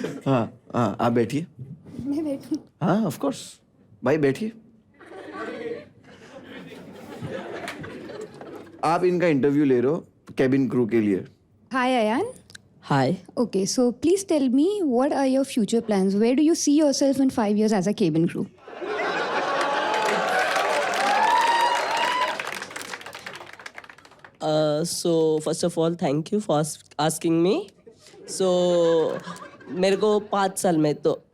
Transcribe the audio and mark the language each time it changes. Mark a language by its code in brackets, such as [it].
[hi] हाँ आप बैठिए। मैं बैठूं? हाँ ऑफ कोर्स भाई बैठिए। आप इनका इंटरव्यू ले रहे हो कैबिन क्रू के लिए। [en] Hi, Ayan. Hi. Okay, so please tell me, what are your future plans? Where do you see yourself in 5 years as a cabin crew? So first of all, thank you for asking me. [hi] So मेरे को 5 साल में तो